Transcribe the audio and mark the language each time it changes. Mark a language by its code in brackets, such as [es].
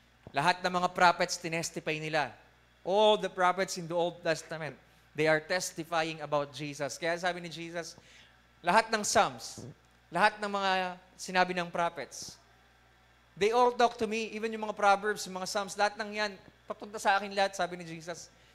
[tl] Lahat ng mga prophets tinestify nila. [en] All the prophets in the Old Testament, they are testifying about Jesus. [tl] Kaya sabi ni Jesus, lahat ng Psalms, lahat ng mga sinabi ng prophets, [en] they all talk to me, [tl] even yung mga Proverbs, yung mga Psalms, lahat ng yan, papunta sa akin lahat, sabi ni Jesus.